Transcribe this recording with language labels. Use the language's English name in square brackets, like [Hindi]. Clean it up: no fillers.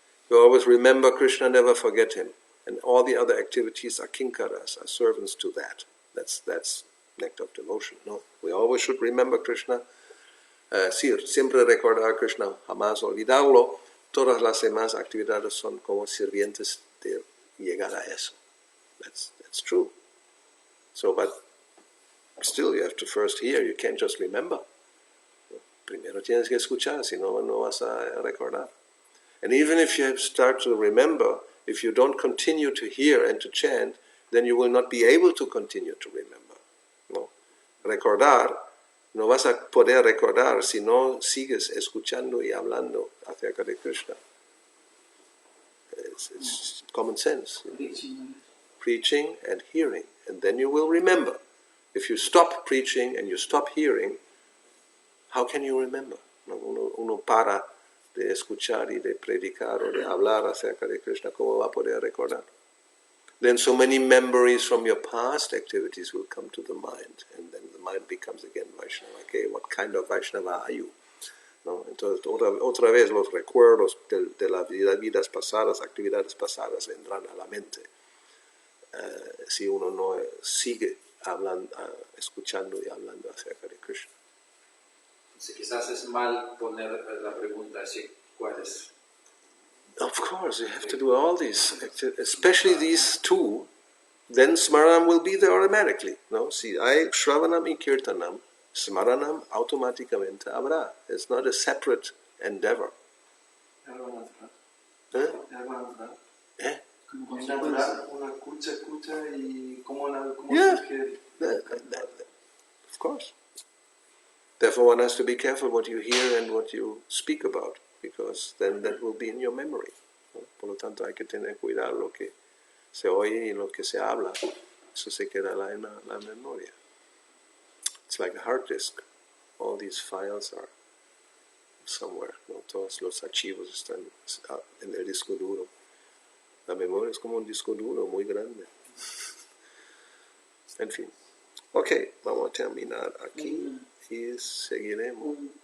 [English] You always remember Krishna, never forget him. And all the other activities are kinkaras, are servants to that. That's nectar of devotion. No, we always should remember Krishna. [Spanish] Siempre recordar a Krishna, jamás olvidarlo. Todas las demás actividades son como sirvientes de llegar a eso. [English] That's true. So, but still you have to first hear. You can't just remember. [Spanish] Primero tienes que escuchar, si no vas a recordar. [English] And even if you start to remember, if you don't continue to hear and to chant, then you will not be able to continue to remember. No? [Spanish] Recordar, no vas a poder recordar si no sigues escuchando y hablando acerca de Krishna. [English] It's common sense. Preaching and hearing, and then you will remember. If you stop preaching and you stop hearing, how can you remember? ¿No? [Spanish] Uno para de escuchar y de predicar o de hablar acerca de Krishna, ¿cómo va a poder recordar? [English] Then so many memories from your past activities will come to the mind, and then the mind becomes again Vaishnava. Okay, what kind of Vaishnava are you? [Spanish] ¿No? Entonces otra vez los recuerdos de las vidas pasadas, actividades pasadas vendrán a la mente. Si uno no sigue hablando, escuchando y hablando acerca de Krishna. Entonces, quizás es mal poner la pregunta así, ¿cuál es? [English] Of course, you have to do all these, especially these two, then Smaranam will be there automatically. [Spanish] No? Si hay Shravanam y Kirtanam, Smaranam automáticamente habrá. [English] It's not a separate endeavor. ¿Eh? ¿Eh? [Spanish] Como natural, uno escucha y cómo Yeah, surge. [English] Of course. Therefore one has to be careful what you hear and what you speak about, because then that will be in your memory. [Spanish] ¿No? Por lo tanto hay que tener cuidado lo que se oye y lo que se habla. Eso se quedará en la memoria. [English] It's like a hard disk. All these files are somewhere. [Spanish] ¿No? Todos los archivos están en el disco duro. La memoria es como un disco duro muy grande. En fin. Ok, vamos a terminar aquí y seguiremos.